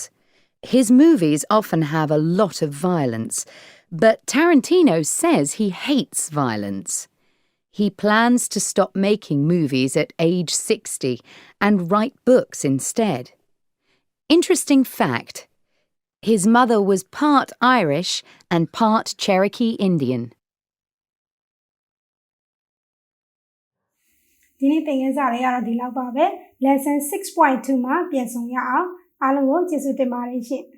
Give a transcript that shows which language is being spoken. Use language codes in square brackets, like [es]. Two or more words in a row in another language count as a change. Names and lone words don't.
[en] His movies often have a lot of violence, but Tarantino says he hates violence. He plans to stop making movies at age 60 and write books instead. Interesting fact, his mother was part Irish and part Cherokee Indian. [my] ဒီနေ့သင်ခန်းစာလေးကတော့ဒီလောက်ပါပဲ Lesson 6.2 မှာပြန်ဆောင်ရအောင်အားလုံးကိုကျေးဇူးတင်ပါတယ်ရှင်